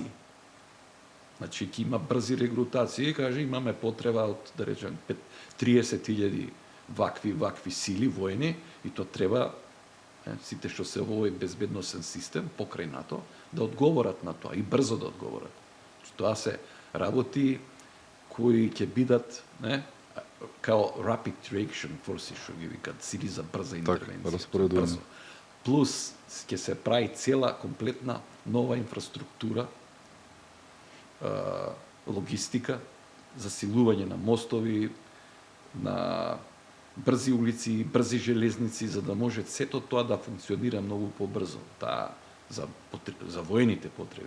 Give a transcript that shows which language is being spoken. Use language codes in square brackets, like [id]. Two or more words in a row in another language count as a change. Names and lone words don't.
[mk] Значи, ќе има брзи регрутации, каже, имаме потреба од, да речем, 30.000 вакви сили војни, и то треба сите што се во овој безбедносен систем покрај НАТО да одговорат на тоа и брзо да одговорат. Тоа се работи кои ќе бидат, као [en] rapid reaction forces, [mk] што ги викат, сили за брза интервенција. распоредување. Плюс ќе се прави цела комплетна нова инфраструктура, логистика, засилување на мостови, на брзи улици, брзи железници, за да може сето тоа да функционира многу побрзо, за воените потреби.